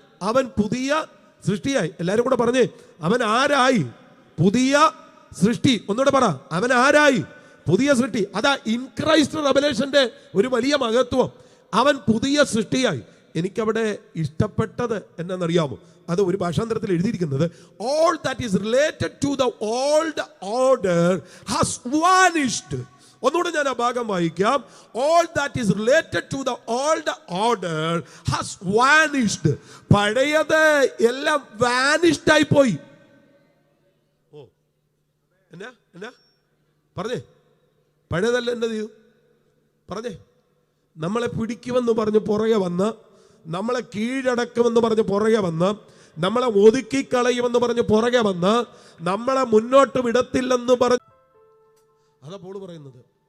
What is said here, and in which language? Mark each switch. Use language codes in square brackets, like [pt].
[ml] അവൻ പുതിയ സൃഷ്ടിയായി. എല്ലാവരും കൂടെ പറഞ്ഞേ, അവൻ ആരായി? പുതിയ സൃഷ്ടി. ഒന്നുകൂടെ പറ, അവൻ ആരായി? പുതിയ സൃഷ്ടി. അതാ ഇൻ ക്രൈസ്റ്റ് റെവലേഷന്റെ ഒരു വലിയ മഹത്വം. അവൻ പുതിയ സൃഷ്ടിയായി. എനിക്കവിടെ ഇഷ്ടപ്പെട്ടത് എന്നാണെന്നറിയാമോ? അത് ഒരു ഭാഷാന്തരത്തിൽ എഴുതിയിരിക്കുന്നത്, [en] all that is related to the old order has vanished. [ml] ഒന്നുകൂടെ ഞാൻ ആ ഭാഗം വായിക്കാം. [en] all that is related to the old order has vanished. [ml] പഴയത് എല്ലാം vanished ആയി പോയി. എന്നാ പറഞ്ഞേ? പഴയതല്ല എന്ത് ചെയ്യൂ? പറഞ്ഞേ. നമ്മളെ പിടിക്കുമെന്ന് പറഞ്ഞ് പുറകെ വന്ന്, നമ്മളെ കീഴടക്കുമെന്ന് പറഞ്ഞ് പുറകെ വന്ന്, നമ്മളെ ഒതുക്കിക്കളയുമെന്ന് പറഞ്ഞ് പുറകെ വന്ന്, നമ്മളെ മുന്നോട്ട് വിടത്തില്ലെന്ന് പറഞ്ഞ്, അതാ പോള് പറയുന്നത്.